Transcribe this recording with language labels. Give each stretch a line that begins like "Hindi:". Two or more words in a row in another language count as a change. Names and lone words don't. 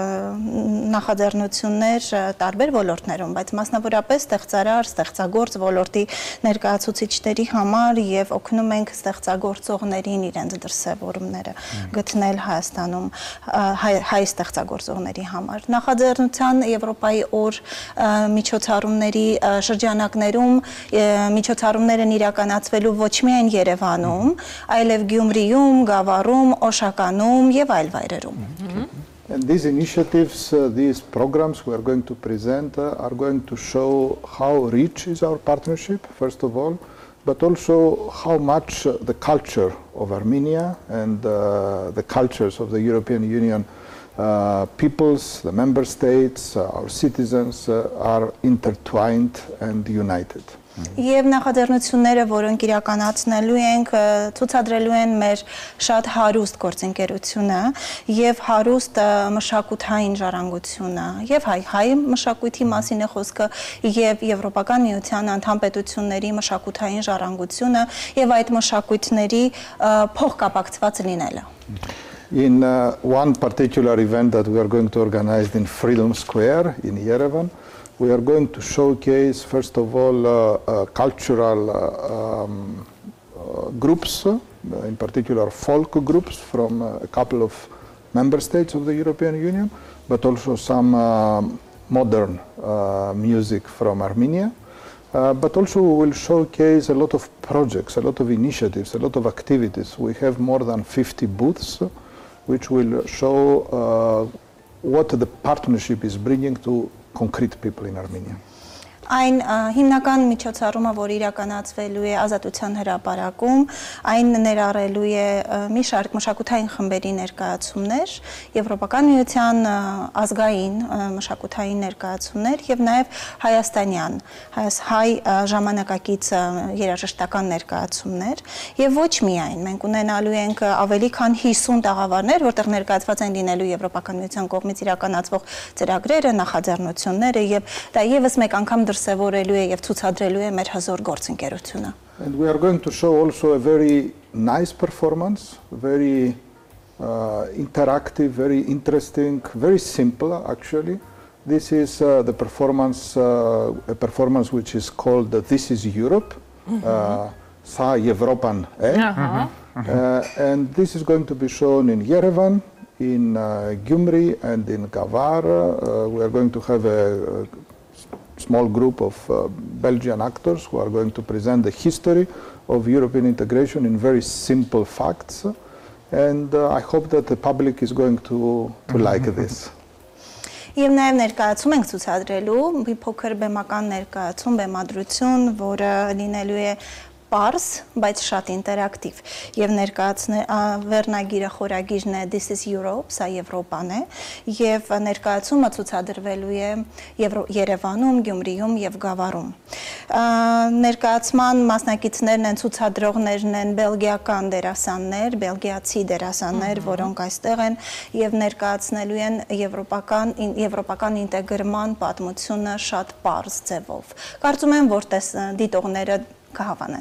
Armenian: նախաձեռնություններ տարբեր ոլորտներում, բայց մասնավորապես ստեղծարար, ստեղծագործ ոլորտի ներկայացուցիչների համար եւ օգնում ենք ստեղծագործողներին իրենց դրսևորումները գտնել Հայաստանում հայ ստեղծագործողների համար։ Նախաձեռնության Եվրոպայի օր միջոցառումների շրջանակներում միջոցառումներ են իրականացվելու ոչ միայն Երևանում, այլև Գյումրիում, Գավառում, Օշականում եւ այլ վայրերում։
English: And these initiatives, these programs we are going to present are going to show how rich is our partnership, first of all, but also how much the culture of Armenia and the cultures of the European Union peoples, the member states, our citizens are intertwined and united.
Armenian: Եվ նախաձեռնությունները, որոնք իրականացնելու ենք, ցուցադրելու են մեր շատ հարուստ գործընկերությունը եւ հարուստ մշակութային ժառանգությունը եւ հայ մշակույթի մասին է խոսքը եւ Եվրոպական միության անդամ պետությունների մշակութային ժառանգությունը եւ այդ մշակույթների փոխկապակցված լինելը։
English: In one particular event that we are going to organize in Freedom Square in Yerevan, we are going to showcase, first of all, cultural groups, in particular folk groups from a couple of member states of the European Union, but also some modern music from Armenia. But also we will showcase a lot of projects, a lot of initiatives, a lot of activities. We have more than 50 booths, which will show what the partnership is bringing to concrete people in Armenia.
Armenian: Այն հիմնական միջոցառումը, որ իրականացվելու է Ազատության հրապարակում, այն ներառելու է մի շարք մշակութային խմբերի ներկայացումներ, Եվրոպական միության ազգային մշակութային ներկայացումներ եւ նաեւ հայաստանյան, հայ ժամանակակից երաժշտական ներկայացումներ եւ ոչ միայն մենք ունենալու ենք ավելի քան 50 տաղավարներ, որտեղ ներկայացված են լինելու Եվրոպական միության կողմից իրականացվող ծրագրերը, նախաձեռնությունները եւ դա եւս մեկ անգամ դրսևորելու է եւ ցուցադրելու է մեր հզոր գործընկերությունը։
English: And we are going to show also a very nice performance, very interactive, very interesting, very simple actually. This is the performance, a performance which is called This is Europe, Sa Evropan E. And this is going to be shown in Yerevan, in Gyumri and in Gavar. We are going to have a small group of Belgian actors who are going to present the history of European integration in very simple facts. And I hope that the public is going to like this.
Armenian: Եվ նաև ներկայացում ենք ցուցադրելու մի փոքր բեմական ներկայացում, բեմադրություն, որը լինելու է պարզ, բայց շատ ինտերակտիվ եւ վերնագիրը խորագիրն է This is Europe, սա Եվրոպան է եւ ներկայացումը ցուցադրվելու է Երևանում, Գյումրիում եւ Գավառում։ Ներկայացման մասնակիցներն են, ցուցադրողներն են բելգիական դերասաններ, բելգիացի դերասաններ, որոնք այստեղ են եւ ներկայացնելու են եվրոպական ինտեգրման պատմությունը շատ պարզ ձևով։ Կարծում եմ, որ դիտողները կհավանեն։